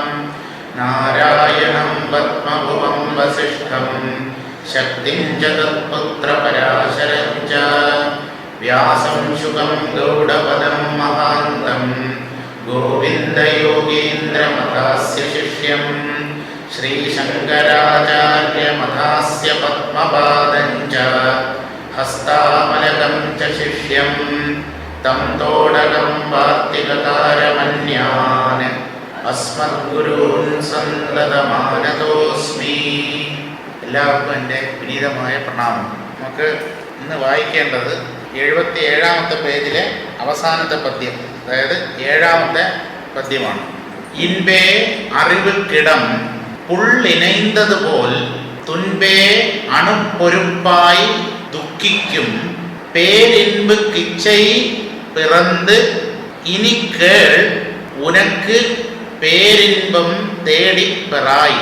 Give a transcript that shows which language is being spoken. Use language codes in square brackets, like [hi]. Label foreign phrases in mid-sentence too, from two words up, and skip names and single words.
[sa] नारायणं पद्मभुवं वसिष्ठं शक्तिं च तत्पुत्रपराशरं च व्यासं शुकं गौडपदं महान्तं गोविन्दयोगीन्द्रमथास्य शिष्यं श्रीशङ्कराचार्यमथास्य पद्मपादं च हस्तामलकं च शिष्यं तं तोडकं वार्तिककारमन्यान् अस्मद्गुरून् सन्ततमानतोऽस्मि। [ml] എല്ലാവർക്കും എൻ്റെ വിനീതമായ പ്രണാമം. നമുക്ക് ഇന്ന് വായിക്കേണ്ടത് 77-ാമത്തെ പേജിലെ അവസാനത്തെ പദ്യം, അതായത് 7-ാമത്തെ പദ്യമാണ്. [ta] இன்பே அறிவுக்கிடம் புள்ளினைந்ததுபோல் துன்பே அணுப்பொருப்பாய் துக்கிக்கும் பேரின்ப் கிச்சை பிறந்து இனி கேள் உனக்கு பேரின்பம் தேடிப்பெறாய்.